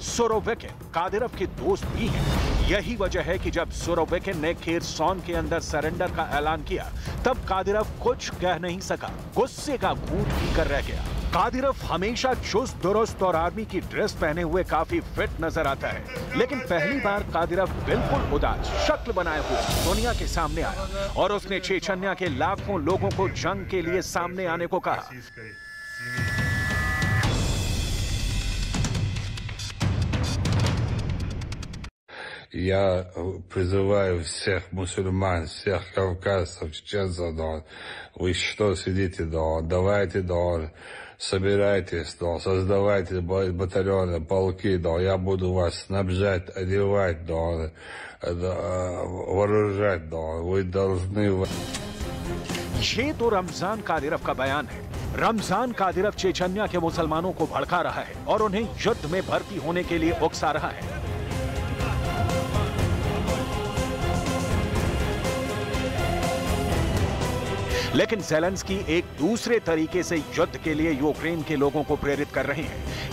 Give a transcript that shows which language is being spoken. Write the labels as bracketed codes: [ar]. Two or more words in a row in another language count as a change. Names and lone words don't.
[hi] सुरोविकिन कादिरफ के दोस्त भी हैं। यही वजह है कि जब सुरोविकिन ने खेरसॉन के अंदर सरेंडर का ऐलान किया, तब कादिरफ कुछ कह नहीं सका, गुस्से का घूंट पीकर रह गया। कादिरफ हमेशा चुस्त दुरुस्त और आर्मी की ड्रेस पहने हुए काफी फिट नजर आता है, लेकिन पहली बार कादिरफ बिल्कुल उदास शक्ल बनाए हुए दुनिया के सामने आया और उसने चेचन्या के लाखों लोगों को जंग के लिए सामने आने को कहा। [ru] Я призываю всех мусульман, всех кавказцев, чеченцев, вы что сидите, давайте, собирайтесь, создавайте батальоны, полки, я буду вас снабжать, одевать, вооружать, вы должны... [hi] ये तो रमजान कादिरफ का बयान है। रमजान कादिरफ चेचन्या के मुसलमानों को भड़का रहा है और उन्हें युद्ध में भर्ती होने के लिए उकसा रहा है। लेकिन ज़ेलेंस्की एक दूसरे तरीके से युद्ध के लिए यूक्रेन के लोगों को प्रेरित कर रहे हैं।